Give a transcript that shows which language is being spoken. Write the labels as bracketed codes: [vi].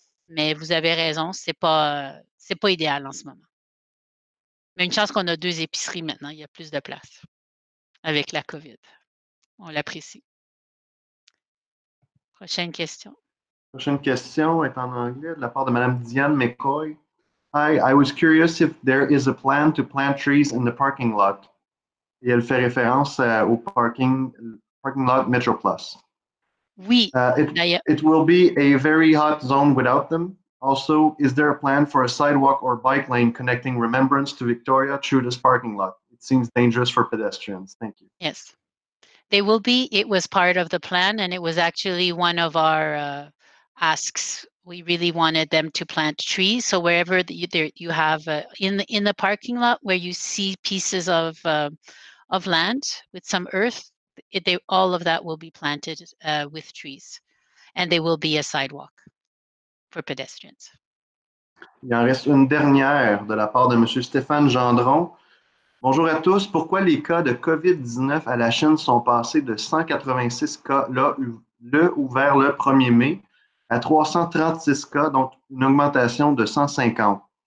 [fr] Mais vous avez raison, c'est pas idéal en ce moment. Mais une chance qu'on a 2 épiceries maintenant, il y a plus de place avec la COVID. On l'apprécie. Prochaine question. Prochaine question est en anglais de la part de Mme Diane McCoy. [en] Hi, I was curious if there is a plan to plant trees in the parking lot. [fr] Et elle fait référence au parking lot Metro Plus. Oui, d'ailleurs. [en] It will be a very hot zone without them. Also, is there a plan for a sidewalk or bike lane connecting Remembrance to Victoria through this parking lot? It seems dangerous for pedestrians. Thank you. Yes. They will be. It was part of the plan, and it was actually one of our asks. We really wanted them to plant trees. So wherever you have in the parking lot where you see pieces of land with some earth, all of that will be planted with trees, and there will be a sidewalk for pedestrians. [fr] Il en reste une dernière de la part de M. Stéphane Gendron. Bonjour à tous. Pourquoi les cas de COVID-19 à la Chine sont passés de 186 cas vers le 1er mai à 336 cas, donc une augmentation de 150?